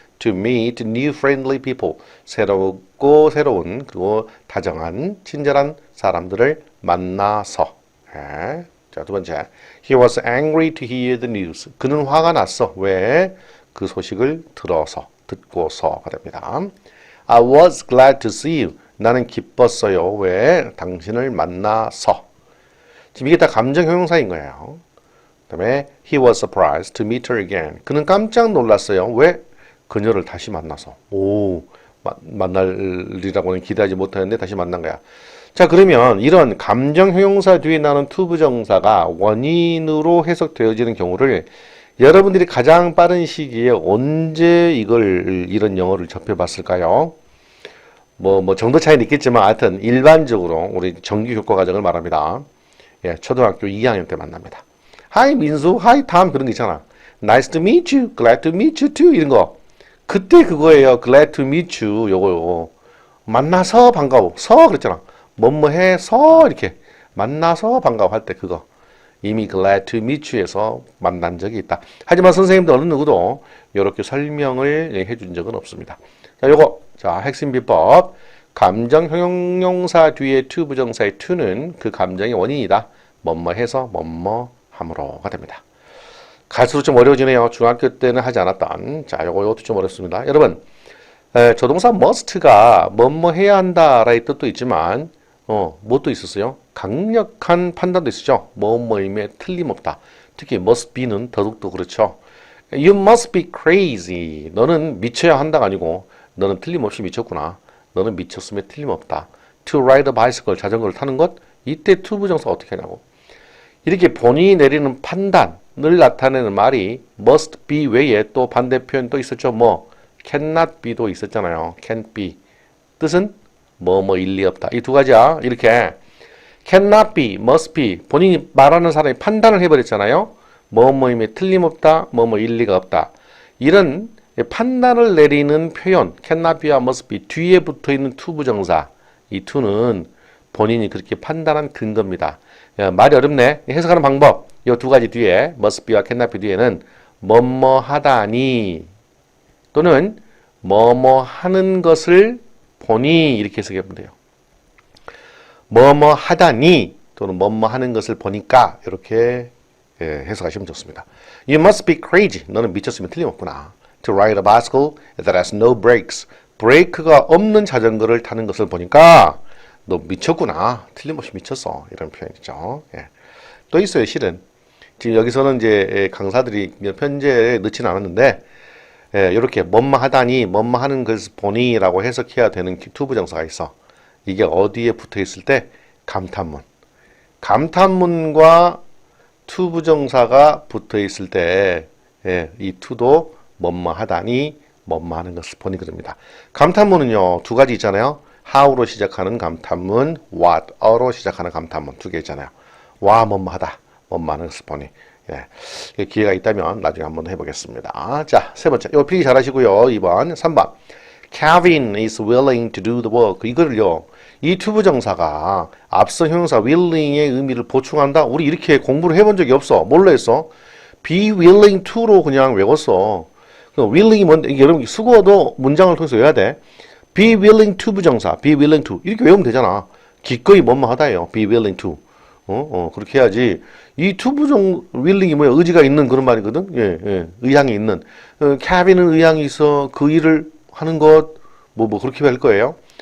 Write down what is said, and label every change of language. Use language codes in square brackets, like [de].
[en] To meet new friendly people. [ko] 새롭고 새로운 그리고 다정한 친절한 사람들을 만나서. 자, 두 번째. [en] He was angry to hear the news. [ko] 그는 화가 났어. 왜? 그 소식을 듣고서가 됩니다. [en] I was glad to see you. [ko] 나는 기뻤어요. 왜? 당신을 만나서. 지금 이게 다 감정 형용사인 거예요. 그 다음에 [en] he was surprised to meet her again. [ko] 그는 깜짝 놀랐어요. 왜? 그녀를 다시 만나서. 오, 만날이라고는 기대하지 못했는데 다시 만난 거야. 자, 그러면 이런 감정 형용사 뒤에 나오는 to 부정사가 원인으로 해석되어지는 경우를 여러분들이 가장 빠른 시기에 언제 이런 영어를 접해봤을까요? 뭐 정도 차이는 있겠지만 하여튼 일반적으로 우리 정규 교과 과정을 말합니다. 예, 초등학교 2학년 때 만납니다. Hi 민수, Hi 탐 그런 거 있잖아. [en] Nice to meet you, Glad to meet you too [ko] 이런 거. 그때 그거예요. [en] Glad to meet you [ko] 요거요. 만나서 반가워. 서 그랬잖아. 뭐뭐해서 이렇게 만나서 반가워 할 때 그거. 이미 Glad to meet you에서 만난 적이 있다. 하지만 선생님도 어느 누구도 이렇게 설명을 해준 적은 없습니다. 자, 요거. 자, 핵심 비법. 감정 형용사 뒤에 to 부정사의 to는 그 감정의 원인이다. 뭐뭐해서 뭐뭐함으로가 됩니다. 갈수록 좀 어려워지네요. 중학교 때는 하지 않았던. 자, 요것도 좀 어렵습니다. 여러분, 조동사 must가 뭐뭐 해야 한다라의 뜻도 있지만 뭣도 있었어요? 강력한 판단도 있었죠. 뭐뭐임에 틀림없다. 특히 must be는 더욱더 그렇죠. [en] You must be crazy. [ko] 너는 미쳐야 한다가 아니고 너는 틀림없이 미쳤구나. 너는 미쳤음에 틀림없다. [en] To ride a bicycle. [ko] 자전거를 타는 것. 이때 to 부정사 어떻게 하냐고. 이렇게 본인이 내리는 판단을 나타내는 말이 must be 외에 또 반대 표현 또 있었죠. 뭐 cannot be도 있었잖아요. can't be. 뜻은 뭐뭐 일리 없다. 이 두 가지야. 이렇게 cannot be, must be. 본인이 말하는 사람이 판단을 해버렸잖아요. 뭐뭐임에 틀림없다. 뭐뭐 일리가 없다. 이런 판단을 내리는 표현 cannot be와 must be 뒤에 붙어있는 to 부정사. 이 to는 본인이 그렇게 판단한 근거입니다. 야, 말이 어렵네. 해석하는 방법. 이 두 가지 뒤에 must be와 cannot be 뒤에는 뭐뭐 하다니 또는 뭐뭐 하는 것을 보니 이렇게 해석해보면 돼요. 뭐뭐 하다니 또는 뭐뭐 하는 것을 보니까 이렇게 해석하시면 좋습니다. [en] You must be crazy. [ko] 너는 미쳤으면 틀림없구나. [en] To ride a bicycle that has no brakes. [ko] 브레이크가 없는 자전거를 타는 것을 보니까 너 미쳤구나. 틀림없이 미쳤어. 이런 표현이죠. 예. 또 있어요, 실은. 지금 여기서는 이제 강사들이 편제에 넣지는 않았는데, 이렇게 뭐뭐 하다니, 뭐뭐 하는 것을 보니 라고 해석해야 되는 to 부정사가 있어. 이게 어디에 붙어 있을 때? 감탄문. 감탄문과 to 부정사가 붙어 있을 때, 이 to도 뭐뭐 하다니, 뭐뭐 하는 것을 보니 그럽니다. 감탄문은요, 두 가지 있잖아요. how로 시작하는 감탄문, what으로 시작하는 감탄문 두 개 있잖아요. 와 뭐뭐 하다, 뭐뭐 하는 것을 보니. 예. 기회가 있다면 나중에 한번 해보겠습니다. 자, 세 번째. 이거 필기 잘 하시고요. 2번, 3번. [en] Kevin is willing to do the work. [ko] 이거를요, 이 to 부정사가 앞서 형용사 willing의 의미를 보충한다? 우리 이렇게 공부를 해본 적이 없어. 뭘로 했어? be willing to로 그냥 외웠어. willing이 뭔데? 여러분 수고도 문장을 통해서 외워야 돼. be willing to 부정사, be willing to 이렇게 외우면 되잖아. 기꺼이 뭐뭐 하다예요. be willing to. 그렇게 해야지. 이 to 부정 willing이 뭐야? 의지가 있는 그런 말이거든. 예, 의향이 있는. 케빈은 의향이 있어. 그 일을 하는 것 뭐 그렇게 할 거예요.